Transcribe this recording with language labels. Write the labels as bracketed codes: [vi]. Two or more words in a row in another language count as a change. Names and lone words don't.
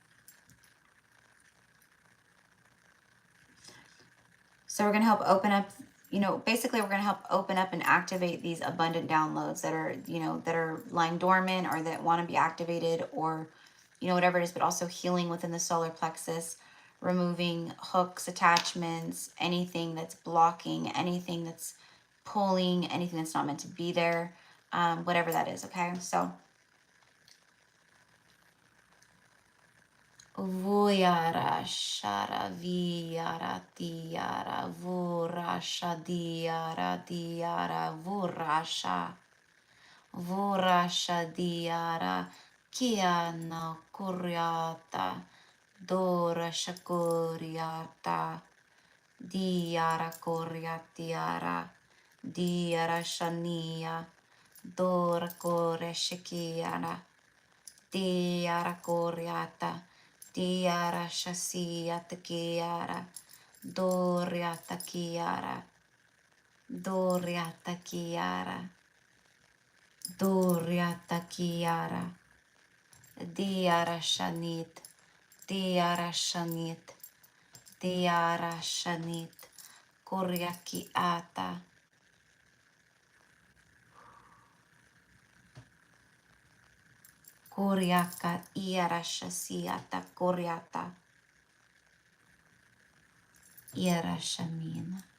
[en] So we're going to help open up, you know, basically we're going to help open up and activate these abundant downloads that are, you know, that are lying dormant or that want to be activated, or, you know, whatever it is, but also healing within the solar plexus, removing hooks, attachments, anything that's blocking, anything that's pulling, anything that's not meant to be there, whatever that is. Okay. So Vuyara shara viyara diyara vurasha diyara diyara vurasha diyara kiana kuryata dora shakuryata diyara kuryatiara diyara shania dora kore shakiana diyara kuryata Diara shasiata kiara, doriata kiara, doriata kiara, doriata kiara, diara shanit, Tiara Shanit Koryaki Ata Koryaka Iara Shasiata Koryata Iara Shamin.